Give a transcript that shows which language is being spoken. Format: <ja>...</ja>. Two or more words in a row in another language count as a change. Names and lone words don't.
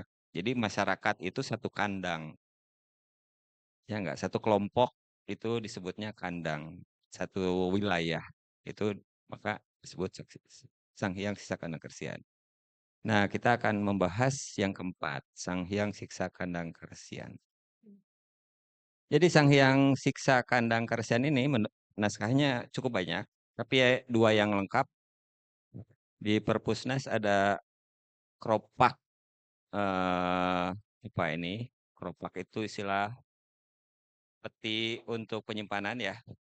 <id>Jadi masyarakat itu satu kandang. Ya enggak, satu kelompok itu disebutnya kandang, satu wilayah. Itu maka disebut Sang Hyang Siksa Kandang Kersian. Nah, kita akan membahas yang keempat, Sang Hyang Siksa Kandang Kersian. Jadi Sang Hyang Siksa Kandang Kersian ini naskahnya cukup banyak, tapi ya, dua yang lengkap. Di Perpusnas ada keropak, apa ini? Keropak itu istilah peti untuk penyimpanan ya.</id>